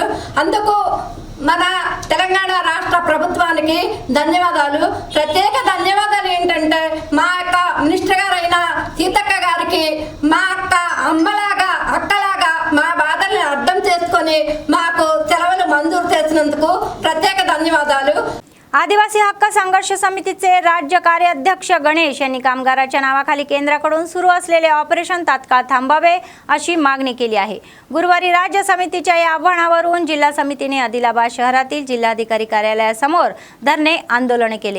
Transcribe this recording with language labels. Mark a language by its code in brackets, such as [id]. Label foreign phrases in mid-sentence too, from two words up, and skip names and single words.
[te] అందుకు మన తెలంగాణ రాష్ట్ర ప్రభుత్వానికి ధన్యవాదాలు. ప్రత్యేక ధన్యవాదాలు ఏంటంటే మా యొక్క మినిస్టర్ గారైన సీతక్క గారికి మా యొక్క అమ్మలాగా అక్కలాగా మా బాధల్ని అర్థం చేసుకొని మాకు సెలవులు మంజూరు చేసినందుకు ప్రత్యేక ధన్యవాదాలు. [mr] आदिवासी हक्क संघर्ष समितीचे राज्य कार्याध्यक्ष गणेश यांनी कामगाराच्या नावाखाली केंद्राकडून सुरू असलेले ऑपरेशन तात्काळ थांबावे अशी मागणी केली आहे. गुरुवारी राज्य समितीच्या या आव्हानावरून जिल्हा समितीने आदिलाबाद शहरातील जिल्हाधिकारी कार्यालयासमोर धरणे आंदोलन केले.